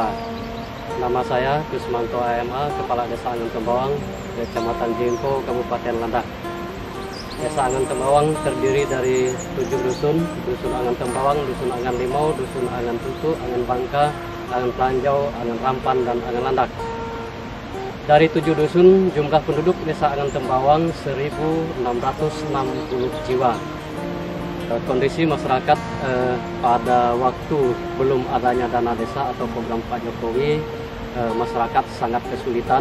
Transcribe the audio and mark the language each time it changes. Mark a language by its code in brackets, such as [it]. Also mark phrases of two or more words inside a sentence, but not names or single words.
[id] Nama saya Kusmanto AMA, Kepala Desa Angan Tembawang, Kecamatan Jimpo, Kabupaten Landak. Desa Angan Tembawang terdiri dari 7 dusun, Dusun Angan Tembawang, Dusun Angan Limau, Dusun Angan Tutu, Angan Bangka, Angan Pelanjau, Angan Rampan, dan Angan Landak. Dari 7 dusun, jumlah penduduk Desa Angan Tembawang 1.660 jiwa. Kondisi masyarakat pada waktu belum adanya dana desa atau program Pak Jokowi, masyarakat sangat kesulitan.